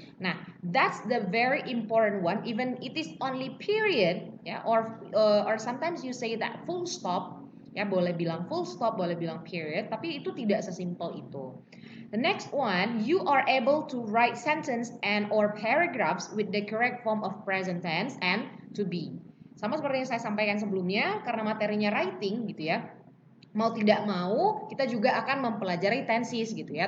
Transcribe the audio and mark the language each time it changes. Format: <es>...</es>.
<en>Nah, that's the very important one, even it is only period ya, or sometimes you say that full stop.</en> <id>Ya, boleh bilang full stop, boleh bilang period, tapi itu tidak sesimpel itu.</id> <en>The next one, you are able to write sentence and or paragraphs with the correct form of present tense and to be.</en> <id>Sama seperti yang saya sampaikan sebelumnya, karena materinya writing gitu ya. Mau tidak mau, kita juga akan mempelajari tenses gitu ya.</id>